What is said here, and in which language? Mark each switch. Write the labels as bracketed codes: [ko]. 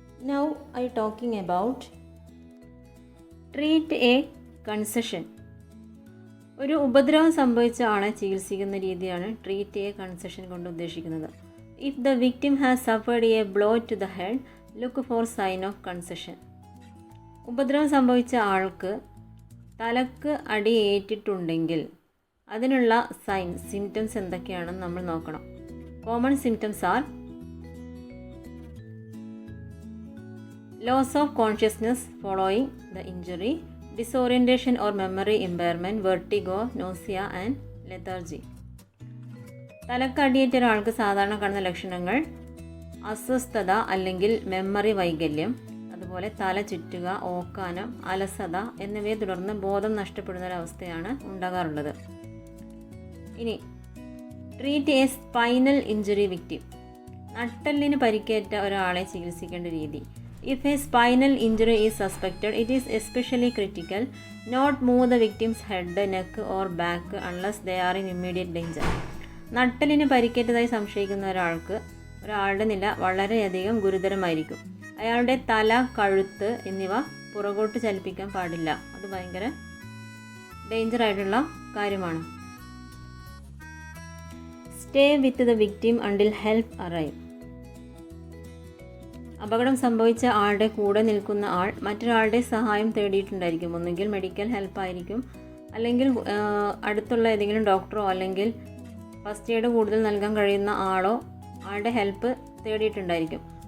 [en] Now I talking about treat a concussion. [ml] ഒരു ഉപദ്രവം സംഭവിച്ച ആളെ ചികിത്സിക്കുന്ന രീതിയാണ് [en] treat a concussion [ml] കൊണ്ട് ഉദ്ദേശിക്കുന്നത്. [en] If the victim has suffered a blow to the head, look for sign of concussion. [ml] ഉപദ്രവം സംഭവിച്ച ആൾക്ക് തലക്ക് അടിയേറ്റിട്ടുണ്ടെങ്കിൽ അതിനുള്ള സിംറ്റംസ് എന്തൊക്കെയാണെന്ന് നമ്മൾ നോക്കണം. [en] Common symptoms are loss of consciousness following the injury, disorientation or memory impairment, vertigo, nausea and lethargy. [ml] തലക്കടിയേറ്റ ഒരാൾക്ക് സാധാരണ കാണുന്ന ലക്ഷണങ്ങൾ അസ്വസ്ഥത അല്ലെങ്കിൽ മെമ്മറി വൈകല്യം, അതുപോലെ തല ചുറ്റുക, ഓക്കാനം, അലസത എന്നിവയെ തുടർന്ന് ബോധം നഷ്ടപ്പെടുന്ന ഒരവസ്ഥയാണ് ഉണ്ടാകാറുള്ളത്. ഇനി [en] Treat a spinal injury victim. [ml] നട്ടെല്ലിന് പരിക്കേറ്റ ഒരാളെ ചികിത്സിക്കേണ്ട രീതി. [en] If a spinal injury is suspected, it is especially critical not move the victim's head, neck or back unless they are in immediate danger. [ml] നട്ടലിന് പരിക്കേറ്റതായി സംശയിക്കുന്ന ഒരാളുടെ നില വളരെയധികം ഗുരുതരമായിരിക്കും. അയാളുടെ തല, കഴുത്ത് എന്നിവ പുറകോട്ട് ചലിപ്പിക്കാൻ പാടില്ല. അത് ഭയങ്കര ഡേഞ്ചർ ആയിട്ടുള്ള കാര്യമാണ്. [en] Stay with the victim until help arrive. [ml] അപകടം സംഭവിച്ച ആളുടെ കൂടെ നിൽക്കുന്ന ആൾ മറ്റൊരാളുടെ സഹായം തേടിയിട്ടുണ്ടായിരിക്കും. ഒന്നുകിൽ മെഡിക്കൽ ഹെൽപ്പായിരിക്കും, അല്ലെങ്കിൽ അടുത്തുള്ള ഏതെങ്കിലും ഡോക്ടറോ അല്ലെങ്കിൽ ഫസ്റ്റ് എയ്ഡ് കൂടുതൽ നൽകാൻ കഴിയുന്ന ആളുടെ ഹെൽപ്പ് തേടിയിട്ടുണ്ടായിരിക്കും.